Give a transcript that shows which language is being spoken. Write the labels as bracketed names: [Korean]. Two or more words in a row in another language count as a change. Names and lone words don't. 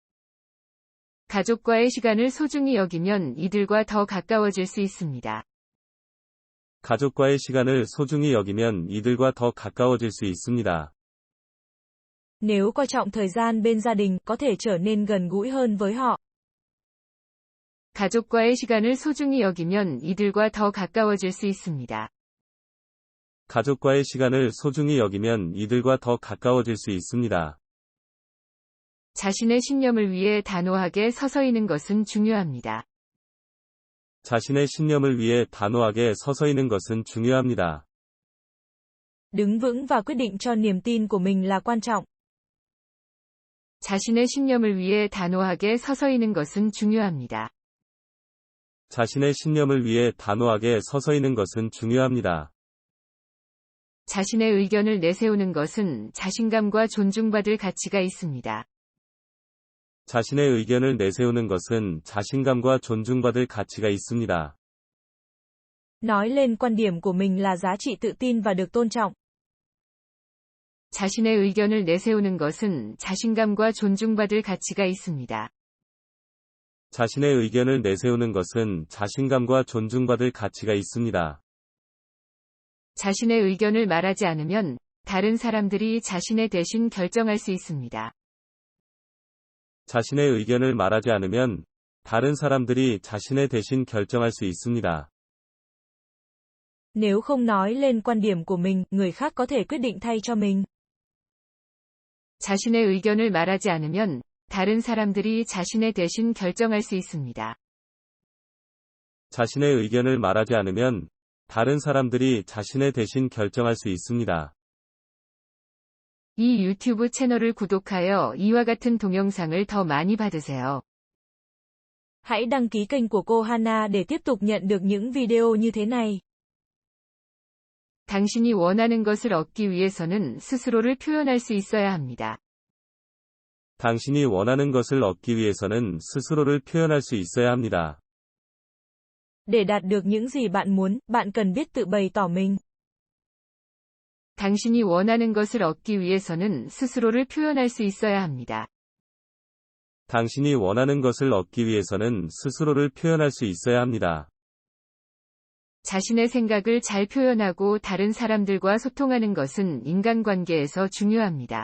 [Korean] 가족과의 시간을 소중히 여기면 이들과 더 가까워질 수 있습니다. 가족과의 시간을 소중히 여기면 이들과 더 가까워질 수 있습니다. [Vietnamese] Nếu coi trọng thời gian bên gia đình, có thể trở nên gần gũi hơn với họ. [Korean] 가족과의 시간을 소중히 여기면 이들과 더 가까워질 수 있습니다. 가족과의 시간을 소중히 여기면 이들과 더 가까워질 수 있습니다. 자신의 신념을 위해 단호하게 서서이는 것은 중요합니다. 자신의 신념을 위해 단호하게 서서이는 것은 중요합니다. [Vietnamese] Đứng vững và quyết định cho niềm tin của mình là quan trọng. [Korean] 자신의 신념을 위해 단호하게 서서이는 것은 중요합니다. 자신의 신념을 위해 단호하게 서서이는 것은 중요합니다. 자신의 의견을 내세우는 것은 자신감과 존중받을 가치가 있습니다. 자신의 의견을 내세우는 것은 자신감과 존중받을 가치가 있습니다. [Vietnamese] Nói lên quan điểm của mình là giá trị tự tin và được tôn trọng. [Korean] 자신의 의견을 내세우는 것은 자신감과 존중받을 가치가 있습니다. 자신의 의견을 내세우는 것은 자신감과 존중받을 가치가 있습니다. 자신의 의견을 말하지 않으면 다른 사람들이 자신의 대신 결정할 수 있습니다. 자신의 의견을 말하지 않으면 다른 사람들이 자신의 대신 결정할 수 있습니다. [Vietnamese] Nếu không nói lên quan điểm của mình, người khác có thể quyết định thay cho mình. [Korean] 자신의 의견을 말하지 않으면 다른 사람들이 자신의 대신 결정할 수 있습니다. 자신의 의견을 말하지 않으면 다른 사람들이 자신의 대신 결정할 수 있습니다. 이 유튜브 채널을 구독하여 이와 같은 동영상을 더 많이 받으세요. [Vietnamese] Hãy đăng ký kênh của cô Hana để tiếp tục nhận được những video như thế này. [Korean] 당신이 원하는 것을 얻기 위해서는 스스로를 표현할 수 있어야 합니다. 당신이 원하는 것을 얻기 위해서는 스스로를 표현할 수 있어야 합니다. [Vietnamese] Để đạt được những gì bạn muốn, bạn cần biết tự bày tỏ mình. [Korean] 당신이 원하는 것을 얻기 위해서는 스스로를 표현할 수 있어야 합니다. 당신이 원하는 것을 얻기 위해서는 스스로를 표현할 수 있어야 합니다. 자신의 생각을 잘 표현하고 다른 사람들과 소통하는 것은 인간관계에서 중요합니다.